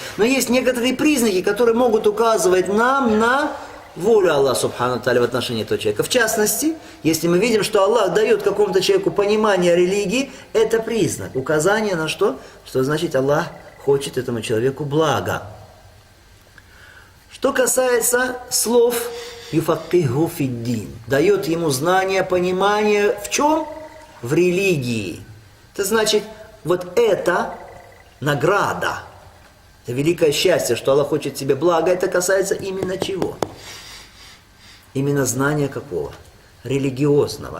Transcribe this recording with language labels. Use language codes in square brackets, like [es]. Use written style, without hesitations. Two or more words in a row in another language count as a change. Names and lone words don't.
[ru] Но есть некоторые признаки, которые могут указывать нам на волю Аллаха [ar] سبحانه وتعالى [ru] в отношении этого человека. В частности, если мы видим, что Аллах дает какому-то человеку понимание религии, это признак, указание на что? Что значит Аллах хочет этому человеку блага. Что касается слов [ar] «يفقه في الدين», [ru] дает ему знание, понимание в чем? В религии. Это значит, вот это награда, это великое счастье, что Аллах хочет тебе блага, это касается именно чего? Именно знания какого? Религиозного.